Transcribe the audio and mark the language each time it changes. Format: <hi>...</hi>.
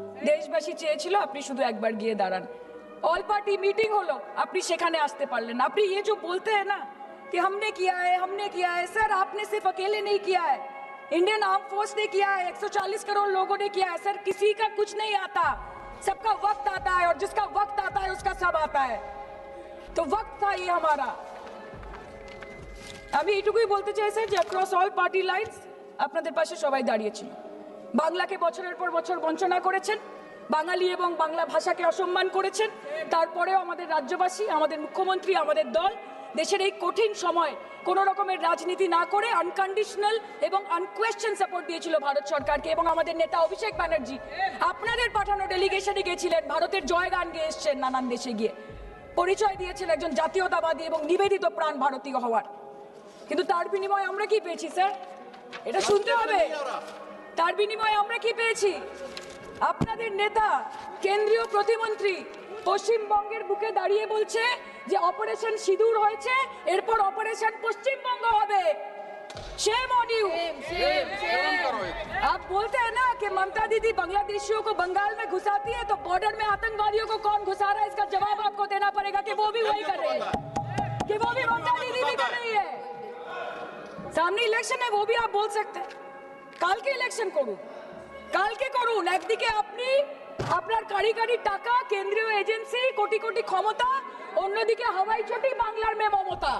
<bn>দেশবাসী চেয়েছিল আপনি শুধু একবার গিয়ে দাঁড়ান। অল পার্টি মিটিং হলো, আপনি সেখানে আসতে পারলেন না। আপনি</bn> <hi>ये जो बोलते हैं ना कि हमने किया है, सर आपने सिर्फ अकेले नहीं किया है, इंडियन आर्म फोर्स ने किया है, 140 करोड़ लोगों ने किया है। सर किसी का कुछ नहीं आता, सबका वक्त आता है, और जिसका वक्त आता है उसका सब आता है। तो वक्त था ये हमारा।</hi> <bn>আমি এটুকুই বলতে চাই স্যার যে অ্যাক্রস অল পার্টি লাইনস আপনাদের পাশে সবাই দাঁড়িয়েছিল। বাংলাকে বছরের পর বছর বঞ্চনা করেছেন, বাঙালি এবং বাংলা ভাষাকে অসম্মান করেছেন, তারপরেও আমাদের রাজ্যবাসী, আমাদের মুখ্যমন্ত্রী, আমাদের দল দেশের এই কঠিন সময় কোনো রকমের রাজনীতি না করে আনকন্ডিশনাল এবং আনকোয়েশ্চন সাপোর্ট দিয়েছিল ভারত সরকারকে। এবং আমাদের নেতা অভিষেক ব্যানার্জি আপনাদের পাঠানো ডেলিগেশনে গেছিলেন, ভারতের জয়গান গেয়ে এসছেন, নানান দেশে গিয়ে পরিচয় দিয়েছেন একজন জাতীয়তাবাদী এবং নিবেদিত প্রাণ ভারতীয় হওয়ার। কিন্তু তার বিনিময়ে আমরা কি পেয়েছি স্যার? এটা শুনতে হবে। তার বিনিময়ে আমরা কি পেয়েছি? আপনাদের নেতা কেন্দ্রীয় প্রতিমন্ত্রী পশ্চিমবঙ্গের বুকে দাঁড়িয়ে বলছে যে অপারেশন সিঁদুর হয়েছে, এরপর অপারেশন পশ্চিমবঙ্গ হবে।</bn> <en>Shame on you.</en> <hi>आप बोलते हैं ना कि ममता दीदी बांग्लादेशियों को बंगाल में घुसाती है, तो बॉर्डर में आतंकवादियों को कौन घुसा रहा है, इसका जवाब आपको देना पड़ेगा कि वो भी वही कर रहे हैं, कि वो भी ममता दीदी भी कर रही है। सामने इलेक्शन है, वो भी आप बोल सकते हैं।</hi> <bn>কালকে ইলেকশন করুন, কালকে করুন। একদিকে আপনি আপনার কারিগরি টাকা, কেন্দ্রীয় এজেন্সি, কোটি কোটি ক্ষমতা, অন্যদিকে হাওয়াই চটি বাংলার মে মমতা।</bn>